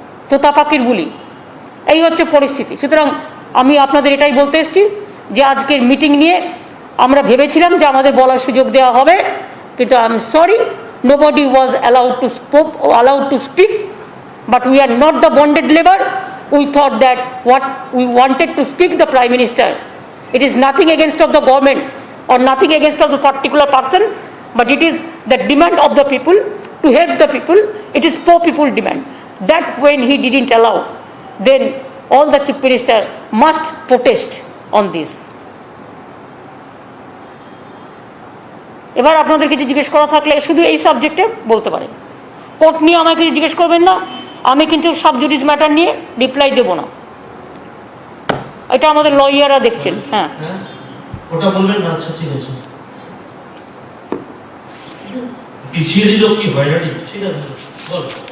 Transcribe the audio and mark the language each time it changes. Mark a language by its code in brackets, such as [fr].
[bn] তো তাপাকির বুলি, এই হচ্ছে পরিস্থিতি। সুতরাং আমি আপনাদের এটাই বলতে এসেছি যে আজকের মিটিং নিয়ে আমরা ভেবেছিলাম যে আমাদের বলার সুযোগ দেওয়া হবে, কিন্তু I am sorry, [en] nobody was allowed to speak, but we are not the bonded labor. We thought that what we wanted to speak the Prime Minister. It is nothing against of the government or nothing against of the particular person, but it is the demand of the people to help the people. It is poor people demand. That when he didn't allow, then all the chief minister must protest on this. [bn] এবার আপনাদের কিছু জিজ্ঞেস করা থাকলে শুধু এই সাবজেক্টে বলতে পারেন। কোর্ট নিয়ে আমাকে জিজ্ঞেস করবেন না, আমি কিন্তু সাব জুডিস ম্যাটার নিয়ে রিপ্লাই দেব না। এটা আমাদের লয়াররা দেখছেন। হ্যাঁ, ওটা বলবেন না। আচ্ছা ঠিক আছে, পিছিয়ে দিল কি হয়রানি, ঠিক আছে বল।